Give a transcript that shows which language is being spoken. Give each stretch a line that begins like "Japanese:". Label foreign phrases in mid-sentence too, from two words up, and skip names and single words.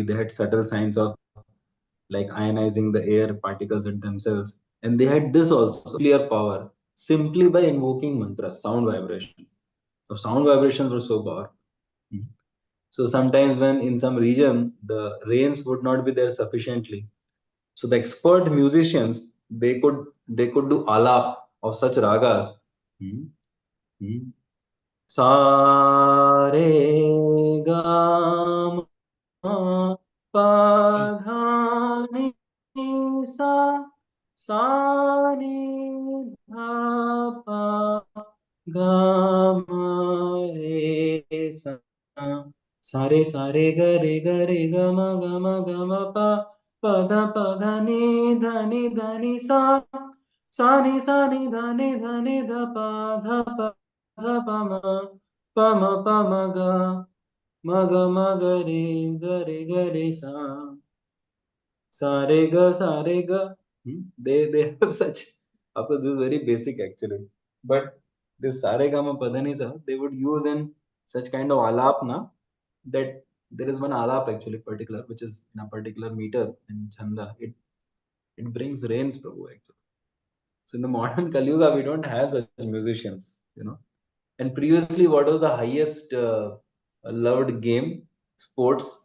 English: They had subtle signs of like ionizing the air particles in themselves, and they had this also nuclear power simply by invoking mantras, sound vibration. So sound vibrations were so powerful. Mhm. So sometimes when in some region the rains would not be there sufficiently, so the expert musicians they could do alap of such ragas.
Hindi: Hmm. Hmm. सा रे ग म प ध नि सा सा नि ध प ग म रे सा सारे सारे गरे गरे गम गम गम प पद पद नि धनि धनि सा सा नि धनि धनि ध प ध प म ग म ग म ग रे ग रे ग रे सा सा रे ग.
English: They have such. Of course, this is very basic actually, but this
Hindi: sa re ga ma pa dha ni sa
English: they would use in such kind of alap na, that there is one alap actually particular which is in a particular meter in chanda. It brings rains, Prabhu, actually. So in the modern Kali Yuga, we don't have such musicians, you know. And previously, what was the highest loved game, sports?